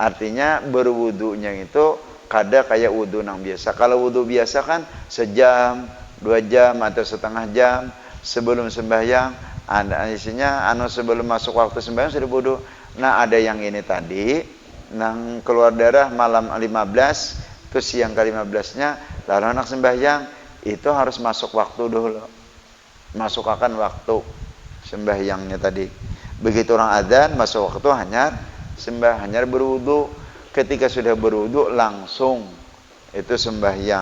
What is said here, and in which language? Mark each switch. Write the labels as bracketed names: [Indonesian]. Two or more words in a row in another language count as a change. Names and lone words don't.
[Banjar] Artinya berwudunya itu kada kayak wudu nang biasa. [Indonesian] Kalau wudu biasa kan sejam, 2 jam atau setengah jam sebelum sembahyang, ada isinya sebelum masuk waktu sembahyang sudah wudu. [Banjar] Nah, ada yang ini tadi nang keluar darah malam 15, [Indonesian] terus siang ke-15-nya lalu anak sembahyang, itu harus masuk waktu dulu. [Banjar] Masuk akan waktu sembahyangnya tadi. [Indonesian] Begitu orang adzan masuk waktu hanya berwudu. Ketika sudah berwudu langsung itu sembahyang.